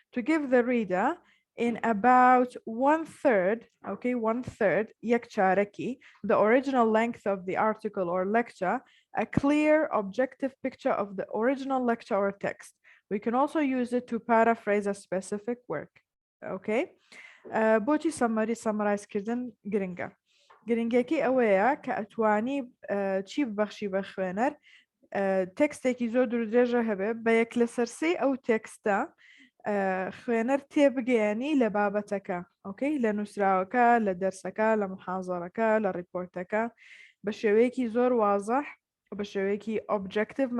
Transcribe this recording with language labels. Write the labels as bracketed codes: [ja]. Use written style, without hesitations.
[en] To give the reader in about 1/3, okay, 1/3 yakcharaki, the original length of the article or lecture, a clear, objective picture of the original lecture or text. We can also use it to paraphrase a specific work. [ckb] Okay, بۆچی summarize کردن گرنگە. گرنگێکی ئەوەیە کە ئەتوانی چی ببەخشی بە خوێنەر، تێکستێکی زۆر درێژە هەبێ بە یەک لەسەرسەی ئەو تێکستە خوێنەر تێبگەیەنی لە بابەتەکە. ئۆکەی لە نووسراوەکە، لە دەرسەکە، لە محازەڕەکە، لە ڕیپۆرتەکە بە شێوەیەکی زۆر وازەح و بە شێوەیەکی ئۆبجەکتیڤ.